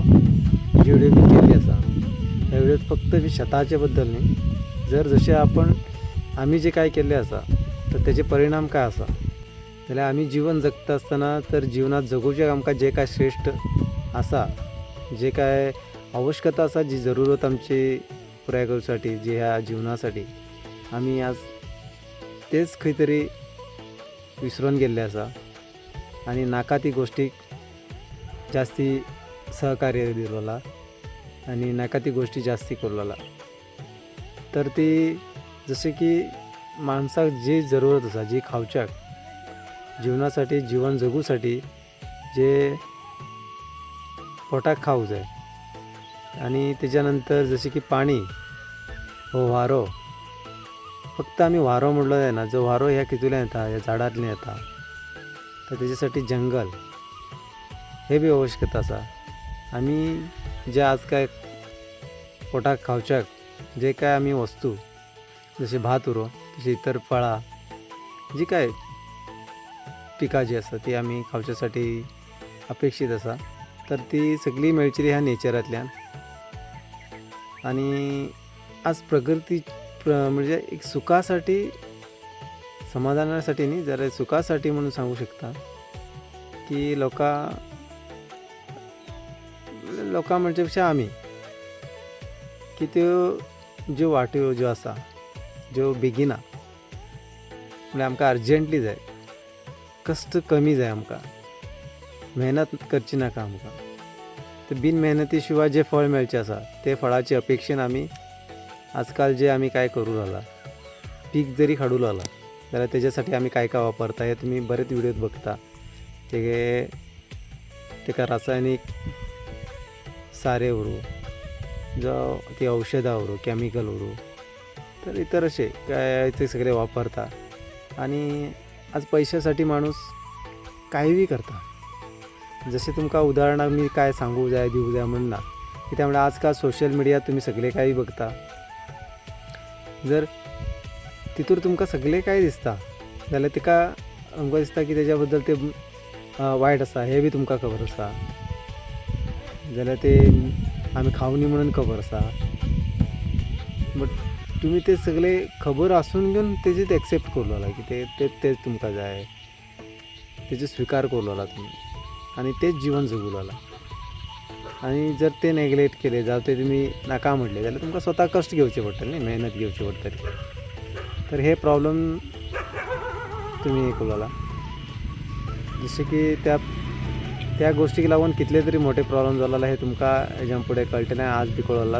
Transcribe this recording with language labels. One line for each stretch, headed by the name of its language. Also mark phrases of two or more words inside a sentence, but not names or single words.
Konkani: जी व्हिडिओ मी केली असा ह्या व्हिडिओत फक्त मी शेताच्या बद्दल नाही, जर जसे आम्ही जे काय केले असा तर त्याचे परिणाम काय असा जाल्यार आम्ही जीवन जगता असताना तर जीवनात जगूचे आमकां जे काय श्रेष्ठ असा, जे काय आवश्यकता असा, जी जरूरत आमची पुराय करूसाठी, जे ह्या जीवनासाठी आम्ही आज तेच खंय तरी विसरून गेल्ले असा आणि नाका ती गोष्टीक जास्ती सहकार्य दिलोला आणि नाका ती गोष्टी जास्ती करलोला। तर ती जसे की माणसाक जी जरूरत असा, जी खावच्याक जीवनासाठी, जीवन जगूसाठी जे पोटाक खावूक जाय आणि त्याच्यानंतर जसे की पाणी हो वारो, फक्त आम्ही वारो म्हणलो जायना, जो वारो ह्या कितूल्यान येता, ह्या झाडांतल्यान येता, तर त्याच्यासाठी जंगल हे बी आवश्यकता असा। आम्ही जे आज काय पोटाक खावच्याक जे काय आम्ही वस्तू जसे भात उरो, तशी इतर फळां जी काय पिकां जी आसा ती आम्ही खावच्यासाठी अपेक्षित असा, तर ती सगळी मेळचिली ह्या नेचरांतल्यान। आणि आज प्रकृती म्हणजे एक सुखासाठी, समाधानासाठी नाही, जरा सुखासाठी म्हणून सांगू शकता की लोकां म्हणजे पेक्षा आम्ही की त्यो ज्यो वाट्यो ज्यो आसा ज्यो बेगिना म्हणजे आमकां अर्जंटली जाय, कष्ट कमी जाय, आमकां मेहनत करची नाका आमकां। तर बिन मेहनती शिवाय जे फळ मेळचे आसा ते फळाची अपेक्षेन आमी आजकाल जे आमी काय करू लागला, पीक जरी काडू लागला जाल्यार तेज्यासाठी आमी काय काय वापरता हे तुम्ही बरेच व्हिडिओत बघता। तेका रासायनिक सारे उरू, जो ती औषधां उरू, कॅमिकल उरू, तर इतर असे काय ते सगळे वापरता आणि आज पैशासाठी माणूस काहीही करता। जसे तुमका उदाहरणाक मी काय सांगू जाय दिवू जाय म्हणना की त्यामुळे आजकाल
English: social media
Konkani: तुम्ही सगळे काही बघता, जर तितूर तुमका सगळे काही दिसता जाल्यार तिका आमकां दिसता की त्याच्या बद्दल ते वायट आसा हे बी तुमका खबर आसा, जाल्यार ते आमी खावनी म्हणून खबर आसा, बट तुम्ही ते सगळे खबर आसून घेवन तेजेच एक्सेप्ट करू लागला की तेच तुमकां जाय, तेजे स्वीकार करू लागला तुम्ही आणि तेच जीवन जगू लागला। आणि जर ते नेग्लेक्ट केले, जर ते तुम्ही नाका म्हटले जाल्यार तुमकां स्वता कष्ट घेवचे पडटले न्ही, मेहनत घेवची पडटली। तर हे प्रॉब्लेम तुम्ही हे करू लागला, जसे की त्या गोष्टीक लागून कितले तरी मोठे प्रॉब्लेम जालेले हे तुमकां हेज्या फुडें कळटलें, आज बी कळला।